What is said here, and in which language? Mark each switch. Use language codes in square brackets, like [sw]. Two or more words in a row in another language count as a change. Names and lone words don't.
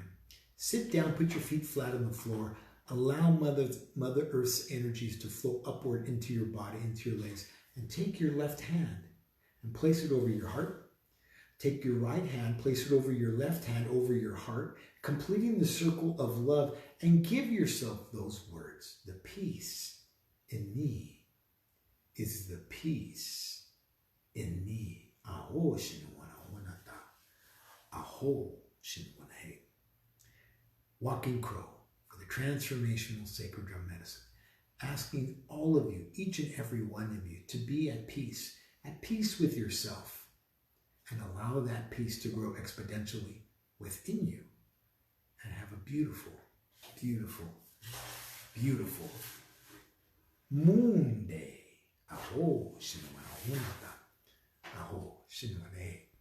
[en] Sit down, put your feet flat on the floor, allow Mother Earth's energies to flow upward into your body, into your legs, and take your left hand and place it over your heart. Take your right hand, place it over your left hand, over your heart, completing the circle of love, and give yourself those words. The peace in me is the peace in me. Aho shinawana honata. Aho shinawana he. Walking Crow for the Transformational Sacred Drum Medicine. Asking all of you, each and every one of you, to be at peace with yourself, and allow that peace to grow exponentially within you, and have a beautiful, beautiful, beautiful Moonday. Aho shinawana honata. Aho shinawana he.